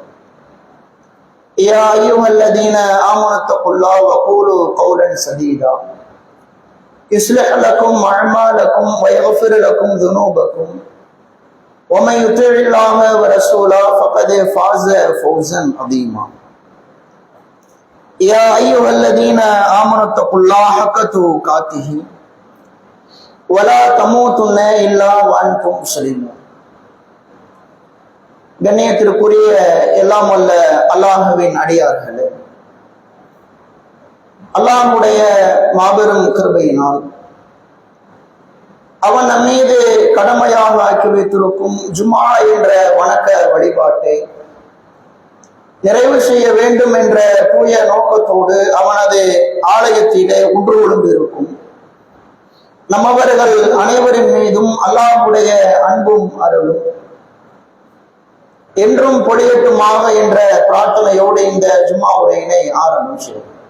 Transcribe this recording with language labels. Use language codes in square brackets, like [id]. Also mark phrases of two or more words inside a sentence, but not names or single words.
[ar] يا أيها الذين آمنوا اتقوا الله وقولوا قولا سديدا يصلح لكم أعمالكم ويغفر لكم ذنوبكم ومن يطع الله ورسوله فقد فاز فوزا عظيما. يا أيها الذين آمنوا اتقوا الله حق تقاته ولا تموتن إلا وأنتم مسلمون. [ta] கண்ணியத்திற்குரிய எல்லாம் வல்ல அல்லாஹ்வின் அடியார்களே, அல்லாஹ்வுடைய மாபெரும் கிருபையினால் அவன் நம் மீது கடமையாக ஆக்கி வைத்திருக்கும் ஜும்ஆ என்ற வணக்க வழிபாட்டை நிறைவு செய்ய வேண்டும் என்ற தூய நோக்கத்தோடு அவனது ஆலயத்திலே ஒன்று ஒழும்பிருக்கும் நம்மவர்கள் அனைவரின் மீதும் அல்லாஹ்வுடைய அன்பும் அருளும் என்றும் பொழியட்டுமாக என்ற பிரார்த்தனையோடு இந்த ஜும்ஆ உரையினை ஆரம்பம் செய்யும்.